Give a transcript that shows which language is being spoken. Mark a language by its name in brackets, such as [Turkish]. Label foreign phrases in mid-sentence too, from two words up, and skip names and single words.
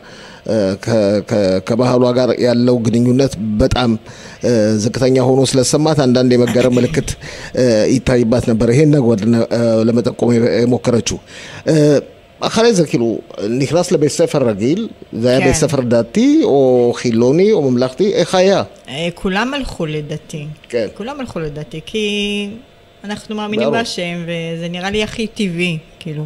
[Amharic] ከባህሏ ጋር ያለው ግንኙነት በጣም ዝቅተኛ ሆኖ ስለሰማት አንዳንድ የመገረም ምልክት ይታይባት ነበር ይሄን ነገር ለመጠቆም የሞከረችው [Hebrew] אחרי זה כאילו נכנס לבית ספר רגיל, זה היה בית ספר דתי או חילוני או ממלכתי, איך היה? כולם הלכו לדתי, כולם הלכו לדתי, כי אנחנו מאמינים בהשם וזה נראה לי הכי טבעי, כאילו.